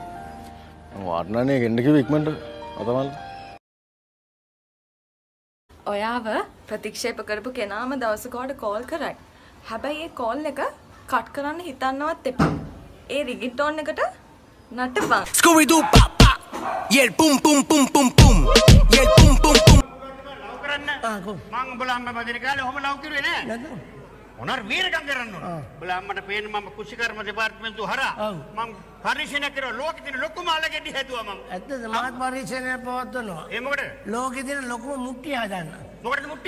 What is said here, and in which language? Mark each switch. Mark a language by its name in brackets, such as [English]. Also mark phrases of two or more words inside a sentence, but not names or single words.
[Sinhala] වාට්නනේ ගෙන්න කිව්ව ඉක්මනට අතවල්. ඔයාව ප්‍රතික්ෂේප කරපු කෙනාම දවසකට කෝල් කරයි. හැබැයි ඒ කෝල් එක කට් කරන්න හිතන්නවත් එපා. ඒ රිගිටෝන් එකට නටපන්. Scooby Doo pop pop. Yel pum pum pum pum pum. Yel pum pum pum. මං උඹලා අම්ම බදින කාලේ ඔහොම ලව් කිරුවේ නෑ. මොනාර වීරකම් කරන්න ඕන. උඹලා අම්මට පේන මම කුෂිකර්ම දෙපාර්තමේන්තුව හරහා මං පරිශීලනය කරලා ලෝකෙ තියෙන ලොකුම අලගෙඩි හැදුවා මං. ඇත්තද මාත් පරිශීලනය පවත්වනවා. ඒ මොකද? ලෝකෙ තියෙන ලොකුම මුට්ටිය හදන්න. මොකටද මුට්ටිය?